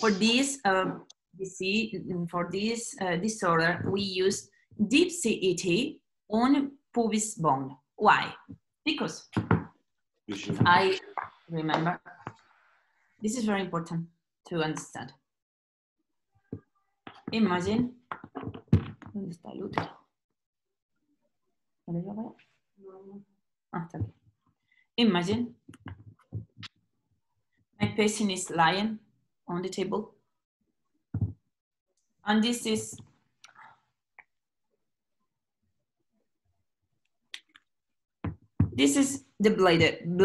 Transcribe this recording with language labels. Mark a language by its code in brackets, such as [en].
[en] For this, you see, for this disorder, we use deep CET on pubis bone. Why? Because I remember, this is very important to understand. Imagine, [es] ¿dónde está el útero? ¿Dónde lo veo? Ah, está aquí. [en] Imagine my patient is lying on the table, and this is the bladder.